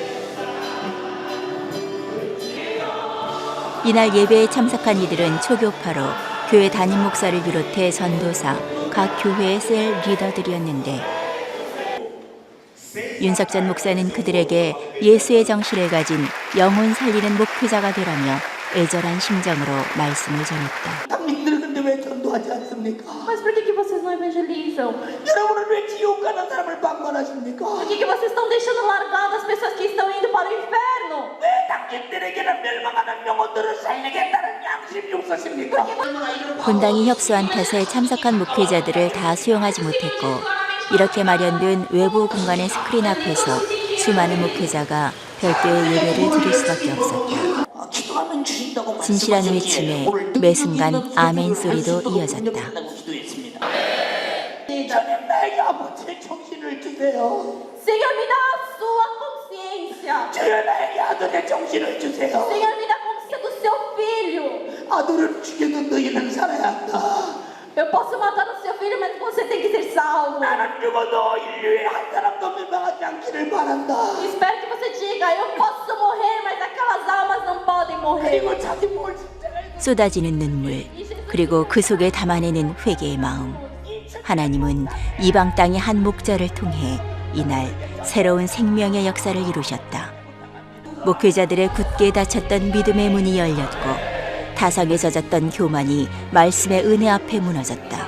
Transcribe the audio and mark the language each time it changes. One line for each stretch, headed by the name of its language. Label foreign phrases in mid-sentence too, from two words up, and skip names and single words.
Korean: 이날 예배에 참석한 이들은 초교파로 교회 담임 목사를 비롯해 전도사, 각 교회의 셀 리더들이었는데 윤석전 목사는 그들에게 예수의 정신을 가진 영혼 살리는 목회자가 되라며 애절한 심정으로 말씀을 전했다. 당신들 근데 왜 전도하지 않습니까?
Portuguese: Mas por que vocês não evangelizam?
Korean: 여러분은 왜 지옥 가는 사람을 방관하십니까?
Portuguese: Por que vocês estão deixando largado as pessoas que estão indo para o inferno?
Korean: 왜 당신들에게는 멸망하는 영혼들을 살리겠다는 양심이 없으십니까? 본당이 협소한 탓에 참석한 목회자들을 다 수용하지 못했고 이렇게 마련된 외부 공간의 스크린 앞에서 수많은 목회자가 별도의 예배를 드릴 수밖에 없었다. 진실한 외침에 매 순간 아멘 소리도 이어졌다. 주님 나에게 아버지의 정신을 주세요.
Portuguese: Senhor, me dá a sua consciência.
Korean: 주여 나에게 아들의 정신을 주세요.
Portuguese: Senhor, me dá a consciência do seu filho.
Korean: 아들을 죽여도 너희는 살아야 한다.
Portuguese: Eu posso matar o seu filho, mas você tem que ser salvo.
Korean: 나는 죽어도 인류의 한 사람도 멸망하지 않기를 바란다.
Portuguese: Espero que você diga, eu posso morrer, mas aquelas almas não podem morrer.
Korean: 그리고 자기 뭘 진짜 쏟아지는 눈물, 그리고 그 속에 담아내는 회개의 마음. 하나님은 이방 땅의 한 목자를 통해 이날 새로운 생명의 역사를 이루셨다. 목회자들의 굳게 닫혔던 믿음의 문이 열렸고 타성에 젖었던 교만이 말씀의 은혜 앞에 무너졌다.